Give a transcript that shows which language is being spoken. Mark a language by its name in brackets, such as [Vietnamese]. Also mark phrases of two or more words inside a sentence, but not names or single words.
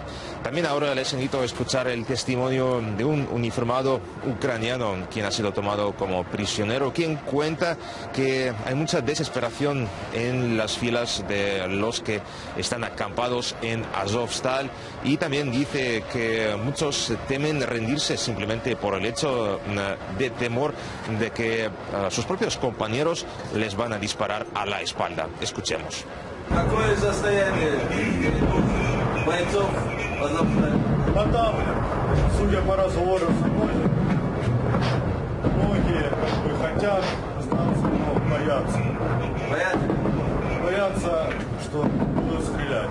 [Spanish] También ahora les invito a escuchar el testimonio de un uniformado ucraniano quien ha sido tomado como prisionero, quien cuenta que hay mucha desesperación en las filas de los que están acampados en Azovstal, y también dice que muchos temen rendirse simplemente por el hecho de temor de que sus propios compañeros les van a disparar a la espalda. Escuchemos. [Russian] Судя по разговорам со мной, многие хотят остаться, но боятся. Боятся, что будут стрелять.